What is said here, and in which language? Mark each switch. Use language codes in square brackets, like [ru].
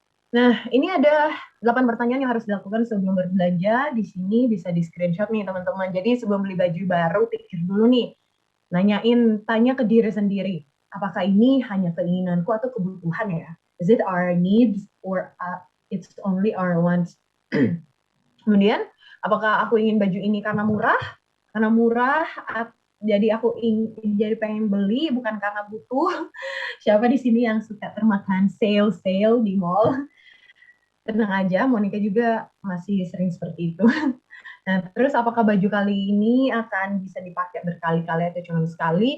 [id] Nah, ini ada 8 pertanyaan yang harus dilakukan sebelum berbelanja. Di sini bisa di screenshot nih teman-teman. Jadi sebelum beli baju baru, pikir dulu nih. Tanya ke diri sendiri. Apakah ini hanya keinginanku atau kebutuhan ya? [en] Is it our needs or it's only our wants? [id] Kemudian, apakah aku ingin baju ini karena murah? Karena murah, jadi aku jadi pengen beli bukan karena butuh. Siapa di sini yang suka termakan sale di mall? Tenang aja, Monica juga masih sering seperti itu. Nah, terus apakah baju kali ini akan bisa dipakai berkali-kali atau cuma sekali?